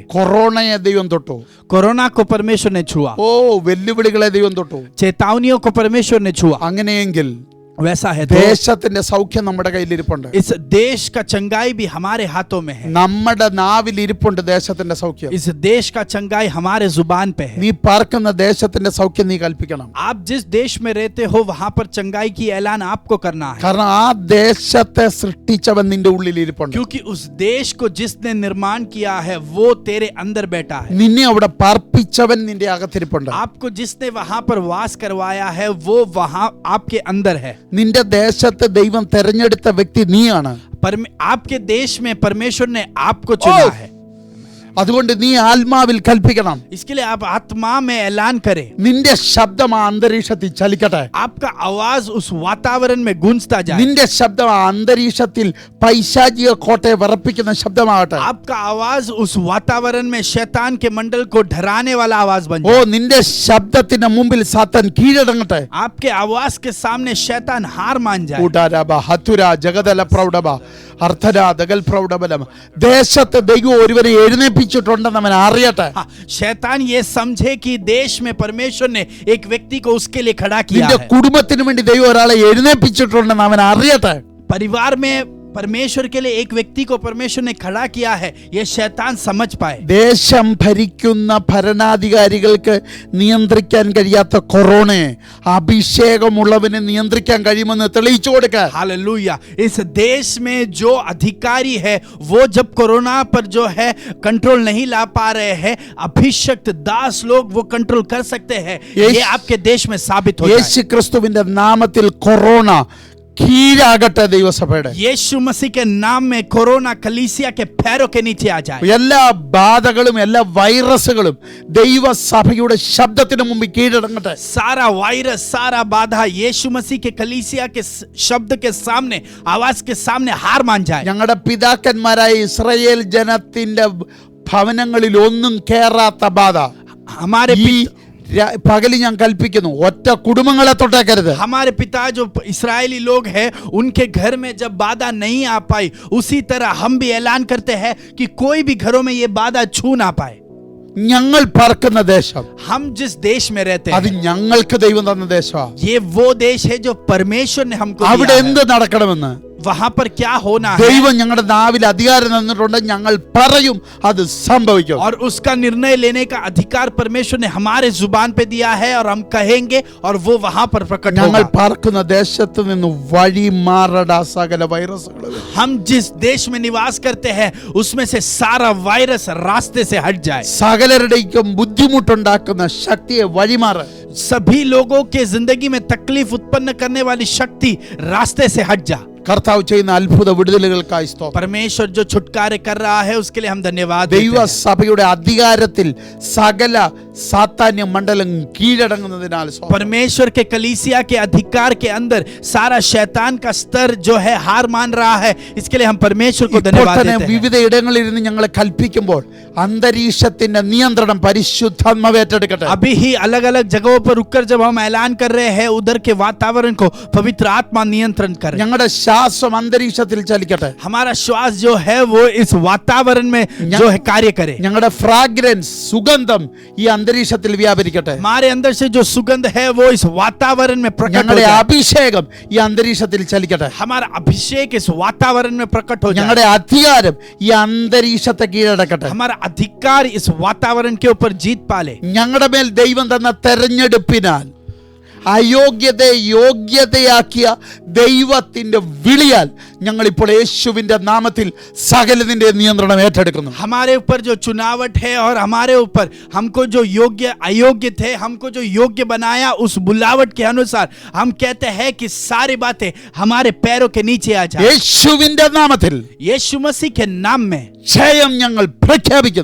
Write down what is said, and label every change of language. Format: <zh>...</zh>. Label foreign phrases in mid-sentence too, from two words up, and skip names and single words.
<ml>കൊറോണയെ ദൈവം തൊട്ടു,</ml> <hi>कोरोना को परमेश्वर ने छुआ,</hi> <ml>വെല്ലുവിളികളെ ദൈവം തൊട്ടു.</ml> <hi>चेतावनियों को परमेश्वर ने छुआ.</hi> <ml>അങ്ങനെയെങ്കിൽ</ml> <hi>वैसा है तो</hi> <ml>ദേശത്തിന്റെ സൗഖ്യം നമ്മുടെ കയ്യിലിരിപ്പുണ്ട്.</ml> <hi>इस देश का चंगाई भी हमारे हाथों में है.</hi> <ml>നമ്മുടെ നാവിൽ ഇരിപ്പുണ്ട് ദേശത്തിന്റെ സൗഖ്യം.</ml> <hi>इस देश का चंगाई हमारे जुबान पे है.</hi> <ml>നീ പാർക്കുന്ന ദേശത്തിന്റെ സൗഖ്യം നീ കൽപ്പിക്കണം.</ml> <hi>आप जिस देश में रहते हो वहां पर चंगाई की ऐलान आपको करना है.</hi> <ml>കാരണം ആ ദേശത്തെ സൃഷ്ടിച്ചവൻ നിന്റെ ഉള്ളിൽ ഇരിപ്പുണ്ട്.</ml> <hi>क्योंकि उस देश को जिसने निर्माण किया है वो तेरे अंदर बैठा है.</hi> <ml>നിന്നെ അവിടെ പാർപ്പിച്ചവൻ നിന്റെ അകത്തിരിപ്പുണ്ട്.</ml> <hi>आपको जिसने वहां पर वास करवाया है वो वहां आपके अंदर है.</hi> <ml>നിന്റെ ദേശത്ത് ദൈവം തെരഞ്ഞെടുത്ത വ്യക്തി നീയാണ്.</ml> <hi>आपके देश में परमेश्वर ने आपको चुना है.</hi> <ml>അതുകൊണ്ട് നീ ആത്മാവിൽ കൽപ്പിക്കണം.</ml> <hi>इसके लिए आप आत्मा में ऐलान करें.</hi> <ml>നിന്റെ ശബ്ദം ആ അന്തരീക്ഷത്തിൽ ചലിക്കട്ടെ.</ml> <hi>आपका आवाज उस वातावरण में गूंजता जाए.</hi> <ml>നിന്റെ ശബ്ദം ആ അന്തരീക്ഷത്തിൽ പൈശാചിക കോട്ടയെ വിറപ്പിക്കുന്ന ശബ്ദമാകട്ടെ.</ml> <hi>आपका आवाज उस वातावरण में शैतान के मंडल को डराने वाला आवाज बन ഓ जाए.</hi> <ml>നിന്റെ ശബ്ദത്തിന് മുമ്പിൽ സാത്താൻ കീഴടങ്ങട്ടെ.</ml> <hi>आपके आवाज के सामने शैतान हार मान जाए. കൂടാരബ ഹതുര ജഗദല പ്രൗഢബ അർത്ഥര ദഗൽ പ്രൗഢബലം.</hi> <ml>ദേശത്ത് ദൈവം ഒരുവരെ എഴുന്നേൽപ്പിച്ചിട്ടുണ്ടെന്ന് അവൻ അറിയട്ടെ.</ml> <hi>हाँ, शैतान ये समझे कि देश में परमेश्वर ने एक व्यक्ति को उसके लिए खड़ा किया</hi> <ml>നിന്റെ</ml> <hi>है.</hi> <ml>കുടുംബത്തിന് വേണ്ടി ദൈവം ഒരാളെ എഴുന്നേൽപ്പിച്ചിട്ടുണ്ടെന്ന് അവൻ അറിയട്ടെ.</ml> <hi>परिवार में परमेश्वर के लिए एक व्यक्ति को परमेश्वर ने खड़ा किया है, ये शैतान समझ पाए.</hi> <ml>ദേശം ഭരിക്കുന്ന ഭരണാധികാരികൾക്ക് നിയന്ത്രിക്കാൻ കഴിയാത്ത കൊറോണയെ അഭിഷേകമുള്ളവന് നിയന്ത്രിക്കാൻ കഴിയുമെന്ന് തെളിയിച്ചു കൊടുക്കുക.</ml> <hi>हालेलुया. इस देश में जो अधिकारी है वो जब कोरोना पर जो है कंट्रोल नहीं ला पा रहे हैं, अभिषक्त दास लोग वो कंट्रोल कर सकते हैं. ये आपके देश में साबित हो जाए.</hi> <ml>യേശു ക്രിസ്തുവിന്റെ നാമത്തിൽ കൊറോണ കീഴാകട്ടെ ദൈവസഭയുടെ.</ml> <hi>यीशु मसीह के नाम में कोरोना कलीसिया के पैरों के नीचे आ जाए.</hi> <ml>എല്ലാ ബാധകളും എല്ലാ വൈറസുകളും ദൈവസഭയുടെ ശബ്ദത്തിന് മുമ്പിൽ കീഴടങ്ങട്ടെ.</ml> <hi>सारा वायरस सारा बाधा यीशु मसीह के कलीसिया के शब्द के सामने आवाज के सामने हार मान जाए.</hi> <ml>ഞങ്ങളുടെ പിതാക്കന്മാരായ ഇസ്രായേൽ ജനത്തിന്റെ ഭവനങ്ങളിൽ ഒന്നും കേറാത്ത ബാധ</ml> <hi>हमारे</hi> <ml>ഈ പകല് ഞാൻ കൽപ്പിക്കുന്നു, ഒറ്റ കുടുംബങ്ങളെ തൊട്ടേക്കരുത്.</ml> <hi>हमारे पिता जो इस्राएली लोग हैं उनके घर में जब बाधा नहीं आ पाई, उसी तरह हम भी ऐलान करते हैं कि कोई भी घरों में ये बाधा छू ना पाए.</hi> <ml>ഞങ്ങൾ പാർക്കുന്ന ദേശം</ml> <hi>हम जिस देश में रहते</hi> <ml>അത്</ml> <hi>हैं</hi> <ml>ഞങ്ങൾക്ക് ദൈവം തന്ന ദേശമാണ്.</ml> <hi>ये वो देश है जो परमेश्वर ने हमको</hi> <ml>അവിടെ</ml> <hi>दिया</hi> <ml>എന്ത്</ml> <hi>है.</hi> <ml>നടക്കണമെന്ന്</ml> <hi>वहां पर क्या होना है</hi> <ml>ദൈവം ഞങ്ങളുടെ നാവിൽ അധികാരം തന്നിട്ടുണ്ട്. ഞങ്ങൾ പറയും, അത് സംഭവിക്കും.</ml> <hi>और उसका निर्णय लेने का अधिकार परमेश्वर ने हमारे जुबान पे दिया है और हम कहेंगे और वो वहां पर प्रकट</hi> <ml>ഞങ്ങൾ</ml> <hi>होगा.</hi> <ml>പാർക്കുന്ന ദേശത്ത് നിന്ന് വഴി മാറട സകല വൈറസുകൾ.</ml> <hi>हम जिस देश में निवास करते हैं उसमें से सारा वायरस रास्ते से हट जाए.</hi> <ml>സകലരുടെയും ബുദ്ധിമുട്ടുണ്ടാക്കുന്ന ശക്തിയെ വഴിമാറ്.</ml> <hi>सभी लोगों के जिंदगी में तकलीफ उत्पन्न करने वाली शक्ति रास्ते से हट जा.</hi> <ml>കർത്താവ് ചെയ്യുന്ന അത്ഭുത വിടുതലുകൾക്കായി സ്തോത്രം.</ml> <hi>परमेश्वर जो छुटकारे कर रहा है उसके लिए हम धन्यवाद देते हैं.</hi> <ml>ദൈവസഭയുടെ അധികാരത്തിൽ സകല സാത്താന്യ മണ്ഡലം കീഴടങ്ങുന്നതിനാൽ സ്തോത്രം.</ml> <hi>परमेश्वर के कलीसिया के अधिकार के अंदर सारा शैतान का स्तर जो है हार मान रहा है, इसके लिए हम परमेश्वर को</hi> <ml>ഇപ്പോൾ</ml> <hi>धन्यवाद</hi> <ml>തന്നെ</ml> <hi>देते हैं.</hi> <ml>വിവിധ ഇടങ്ങളിൽ ഇരുന്ന് ഞങ്ങൾ കൽപ്പിക്കുമ്പോൾ അന്തരീക്ഷത്തിന്റെ നിയന്ത്രണം പരിശുദ്ധാത്മാവ് ഏറ്റെടുക്കട്ടെ.</ml> <hi>अभी ही अलग अलग जगहों पर रुककर जब हम ऐलान कर रहे हैं उधर के वातावरण को पवित्र आत्मा नियंत्रण करे.</hi> <ml>ഞങ്ങളുടെ ശ്വാസം അന്തരീക്ഷത്തിൽ ചലിക്കട്ടെ.</ml> <hi>हमारा श्वास जो है वो इस वातावरण में जो है कार्य करे.</hi> <ml>ഞങ്ങളുടെ ഫ്രാഗ്രൻസ് സുഗന്ധം ഈ അന്തരീക്ഷത്തിൽ വ്യാപരിക്കട്ടെ.</ml> <hi>हमारे अंदर से जो सुगंध है वो इस वातावरण में प्रकट हो</hi> <ml>ഞങ്ങളുടെ</ml> <hi>जाए.</hi> <ml>അഭിഷേകം ഈ അന്തരീക്ഷത്തിൽ ചലിക്കട്ടെ.</ml> <hi>हमारा अभिषेक इस वातावरण में प्रकट हो</hi> <ml>ഞങ്ങളുടെ</ml> <hi>जाए.</hi> <ml>അധികാരം ഈ അന്തരീക്ഷത്തെ കീഴടക്കട്ടെ.</ml> <hi>हमारा अधिकार इस वातावरण के ऊपर जीत पाले.</hi> <ml>ഞങ്ങളുടെ മേൽ ദൈവം തന്ന തെരഞ്ഞെടുപ്പിനാൽ അയോഗ്യതയെ യോഗ്യതയാക്കിയ ദൈവത്തിന്റെ വിളിയാൽ ഞങ്ങൾ ഇപ്പോൾ യേശുവിന്റെ നാമത്തിൽ സകലതിന്റെ നിയന്ത്രണം ഏറ്റെടുക്കുന്നു.</ml> <hi>हमारे ऊपर जो चुनावट है और हमारे ऊपर हमको जो योग्य अयोग्य थे हमको जो योग्य बनाया, उस बुलावट के अनुसार हम कहते हैं कि सारी बातें हमारे पैरों के नीचे आ जाए.</hi> <ml>യേശുവിന്റെ നാമത്തിൽ</ml> <hi>यीशु मसीह के नाम में</hi> <ml>ജയം ഞങ്ങൾ പ്രഖ്യാപിക്കുന്നു.</ml>